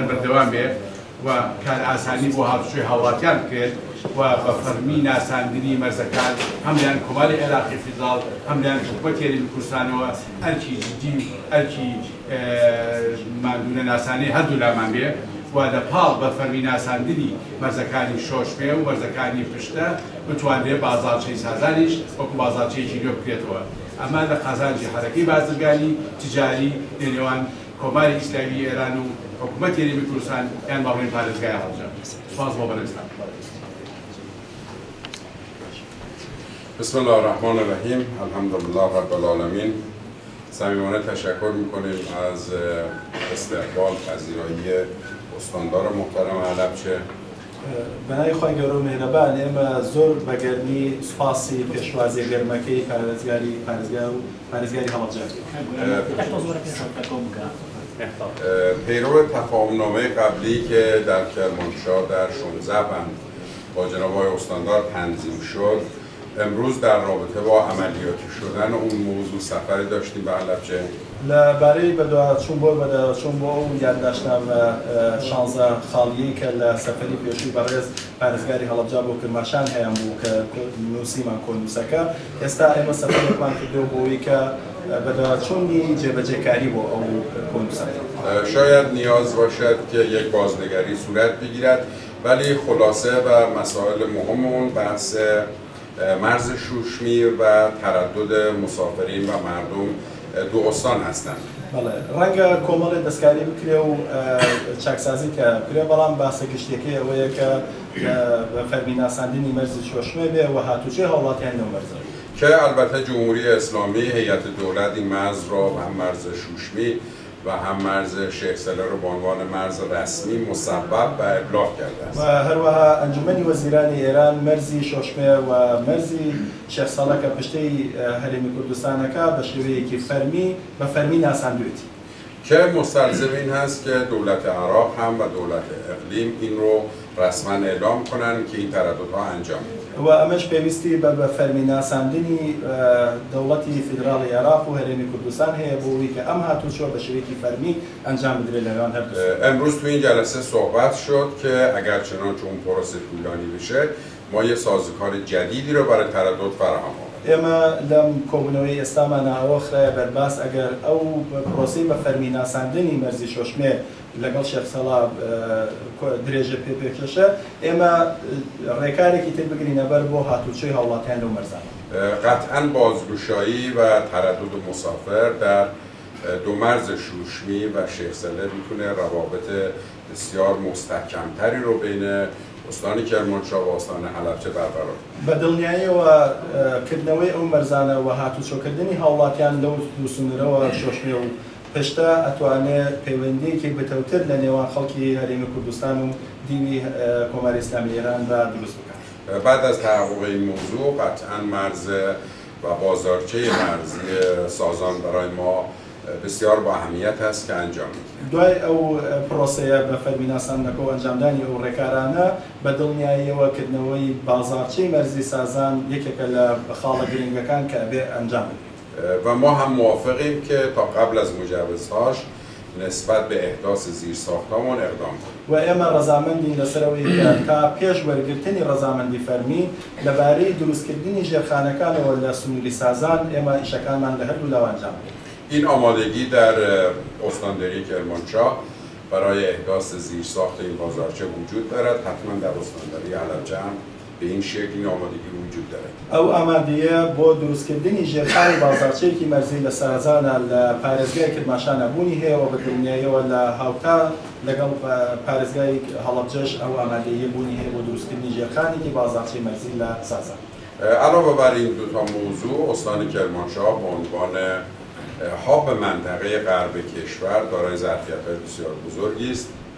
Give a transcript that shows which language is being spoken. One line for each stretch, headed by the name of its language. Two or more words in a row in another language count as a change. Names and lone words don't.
Central Kurdish: بەردەوام بێت و کار ئاسانی بۆ هاتوچۆی هاوڵاتیان بکرێت و بە فەرمی ناساندنی مەرزەکان هەملیان کۆماری عێراقی فیدراڵ هەملیان حکوومەتی هەرێمی کوردستانەوە ئەرکی جدی و ئەرکی ماندوونە ناسانەی هەردوو لامان بێ و لەپاڵ بە فەرمی ناساندنی مەرزەکانی شۆشمێ و مەرزەکانی پشتە بتوانرێت بازاڕچەی سازانیش وەکو بازاڕچەیەکی نوێ بکرێتەوە. ئەمە لە قازانجی حرەکەی بازرگانی تیجاری لە نێوان کۆماری ئیسلامی ئێران و حکوومەتی هەرێمی کوردستان یان باڵێن پارێزگای هەڵبجە. سپاس بۆ بەڕێزتان.
Arabic: بسم الله الرحمن الرحیم. الحمدلله رب العالمین.
Persian: صمیمانه تشکر میکنیم از استقبال پذیرایی استاندار محترم حلبچه.
Central Kurdish: بەنای خۆی گەورە و مێرەبان ئێمە زۆر بەگەرمی سوپاسی پێشوازی گەرمەکەی پارێزگاری هەڵبجە.
Persian: پیرو تفاهمنامه قبلی که در کرمانشاه در 16 بند با جناب آقای استاندار تنظیم شد، امروز در رابطه با عملیاتی شدن اون موضوع سفری داشتیم به حلبچه.
Central Kurdish: لەبارەی بەدواچوون بۆ ئەو یادداشتنامە شانزە خاڵیەی کە لە سەفەری پێشووی بەڕێز پارێزگاری هەڵبجە بۆ کرماشان هەیە بوو کە نووسیمان کۆنووسەکە ئێستا ئێمە سەفەرێکمان کردو بۆەوەی کە بەدواچوونی جێبەجێکاری بۆ ئەو کۆنووسەکە.
Persian: شاید نیاز باشد که یک بازنگری صورت بگیرد، ولی خلاصه و مسائل مهم اون بحث مرز شوشمی و تردد مسافرین و مردم دو استان هستند. بله،
Central Kurdish: ڕەنگە کۆمەڵی دەستکاری بکرێ و چاکسازی کە بکرێ، بەڵام باسە گشتێکی ئەوەیە کە بە فەرمی ناساندنی مەرزی شۆشمێ بێ و هاتوچێ هەوڵاتیان لەو مەرزە.
Persian: که البته جمهوری اسلامی هیئت دولت این مرز را هم مرز شوشمی و هم مرز شیخ سله رو به عنوان مرز رسمی مسبب و ابلاغ کرده است.
Central Kurdish: و هەروەها ئەنجومەنی وەزیرانی ئێران مەرزی شۆشمێ و مەرزی شیخ سەڵە کە پشتەی هەرێمی کوردستانەکە بە شێوەیەکی بە فەرمی ناساندوێتی.
Persian: که مستلزم این هست که دولت عراق هم و دولت اقلیم این رو رسما اعلام کنند که این ترددها انجام میشه.
Central Kurdish: و ئەمەش پێویستی بە فەرمی ناساندنی دەوڵەتی فیدراڵی عێراق و هەرێمی کوردستان هەیە بۆەوەی کە ئەم هاتوچۆ بە شێوەیەکی فەرمی ئەنجام بدرێت لەنێوان هەردوو.
Persian: امروز تو این جلسه صحبت شد که اگر چنانچه اون پروسه طولانی بشه ما یه سازوکار جدیدی رو برای تردد فراهم آورد.
Central Kurdish: ئێمە لەم کۆبوونەوەی ئێستامان ئاوەخرایە بەرباس ئەگەر ئەو پرۆسی بە فەرمی ناساندنی مەرزی شۆشمێ لەگەڵ شێخ سەڵا درێژە پێکێشە، ئێمە ڕێکارێکی تر بگرینە بەر بۆ هاتوچۆی هەوڵاتیان لەو مەرزانە.
Persian: قطعاً بازگشایی و تردد مسافر در دو مرز شوشمی و شیخ سله میتونه روابط بسیار مستحکمتری رو بین استان کرمانشاه و استان حلبچه برقرار
Central Kurdish: بە دڵنیاییەوە کردنەوەی ئەو مەرزانە و هاتوچۆکردنی هاوڵاتیان لەو دووسنورەوە شۆشمێ و پشتە ئەتوانێت پەیوەندیەکی بەتەوتر لە نێوان خەڵکی هەرێمی کوردستان و دیوی کۆماری ئیسلامی ئێراندا دروست بکات.
Persian: بعد از تحقق این موضوع قطعاً مرز و بازارچه مرزی سازان برای ما بسیار با اهمیت است که انجام می‌دهیم.
Central Kurdish: دوای ئەو پرۆسەیە بە فەرمی ناساندنەکە و ئەنجامدانی ئەو ڕێکارانە بە دڵنیاییەوە بازارچەی مەرزی سازان یەکێکە لە خاڵە گرنگەکان کە ئەبێ ئەنجام بدرێت.
Persian: و ما هم موافقیم که تا قبل از مجوزهاش نسبت به احداث زیرساختمان اقدام کنیم.
Central Kurdish: و ئێمە ڕەزامەندین لەسەرەوەی کە تا پێش وەرگرتنی ڕەزامەندی فەرمی لەبارەی دروستکردنی ژێرخانەکانەوە لە سنووری سازان ئێمە ئیشەکانمان لە هەردوو لاوە ئەنجام بدەین.
Persian: این آمادگی در استانداری کرمانشاه برای احداث زیرساخت این بازارچه وجود دارد. حتما در استانداری حلبچه هم به این شکل این آمادگی وجود دارد.
Central Kurdish: ئەو ئامادەیە بۆ دروستکردنی ژێرخانی بازارچەیەکی مەرزی لە سەرزانە لە پارێزگای کرماشانە بوونی هەیە و بە دڵنیاییەوە لە هاوتا لەگەڵ پارێزگای هەڵەبجەش ئەو ئامادەیە بوونی هەیە بۆ دروستکردنی ژێرخانێکی بازارچەی مەرزی لە سازان.
Persian: علاوه بر این دو تا موضوع، استان کرمانشاه به عنوان هاب منطقه غرب کشور دارای ظرفیت‌های بسیار بزرگی است.